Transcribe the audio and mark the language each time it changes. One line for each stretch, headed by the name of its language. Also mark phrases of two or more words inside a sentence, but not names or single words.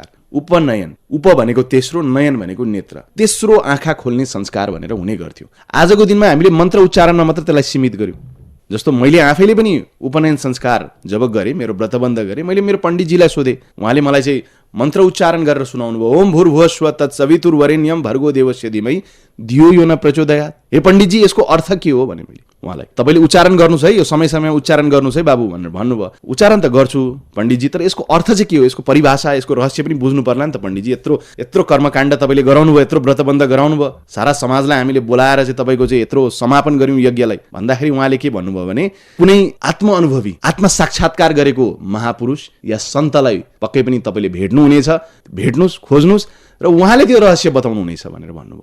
Nepali: उपनयन, उप भनेको तेस्रो, नयन भनेको नेत्र, तेस्रो आँखा खोल्ने संस्कार भनेर हुने गर्थ्यो। आजको दिनमा हामीले मन्त्र उच्चारणमा मात्र त्यसलाई सीमित गर्यौँ। जस्तो मैले आफैले पनि उपनयन संस्कार जब गरेँ, मेरो व्रतबन्ध गरेँ, मैले मेरो पण्डितजीलाई सोधेँ, उहाँले मलाई चाहिँ मन्त्र उच्चारण गरेर सुनाउनु भयो,
Sanskrit: ओम भूर्भुवः स्वः तत्सवितुर्वरेण्यं भर्गो देवस्य धीमहि धियो यो न प्रचोदयात्।
Nepali: हे पण्डितजी, यसको अर्थ के हो भने मैले उहाँलाई, तपाईँले उच्चारण गर्नुहोस् है, यो समय समयमा उच्चारण गर्नुहोस् है बाबु भनेर भन्नुभयो। उच्चारण त गर्छु पण्डितजी, तर यसको अर्थ चाहिँ के हो, यसको परिभाषा, यसको रहस्य पनि बुझ्नु पर्ला नि त पण्डितजी। यत्रो कर्मकाण्ड तपाईँले गराउनु भयो, यत्रो व्रतबन्ध गराउनु भयो, सारा समाजलाई हामीले बोलाएर चाहिँ तपाईँको चाहिँ यत्रो समापन गऱ्यौँ यज्ञलाई भन्दाखेरि उहाँले के भन्नुभयो भने कुनै आत्म अनुभवी, आत्म साक्षात्कार गरेको महापुरुष या सन्तलाई पक्कै पनि तपाईँले भेट्नुहुनेछ, भेट्नुहोस्, खोज्नुहोस् र उहाँले त्यो रहस्य बताउनु हुनेछ भनेर भन्नुभयो।